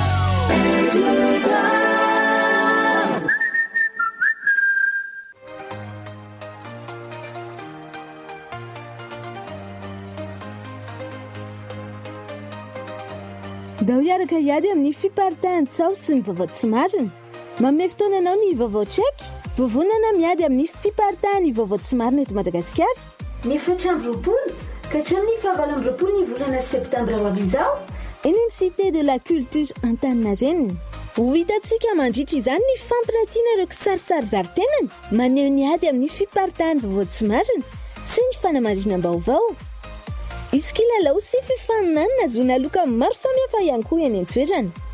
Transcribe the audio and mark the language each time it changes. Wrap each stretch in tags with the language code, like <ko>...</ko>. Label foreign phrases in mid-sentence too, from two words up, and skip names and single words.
<mg>Da ho iaraka iady amin'ny fiparitahan-tsao sy ny vaovao tsy marina. Manome fotoana anao ny vaovao tseky. Vovonana miady amin'ny fiparitahan' ny vaovao tsy marina eto Madagasikara. Ny 7 ka hatramin'ny 9 ny volana septambra ho avy izao. Eny amin'ny cité de la culture Antaninarenina. Ho hitantsika mandritra izany ny fampiratiana ireo kisarisary zaritenany maneho ny ady amin'ny fiparitahan' vaovao tsy marina sy ny fanamarinam-baovao. Izy kilalao sy fifaninana azona loka maro samihafa ihany koa eny an-toerana.</mg>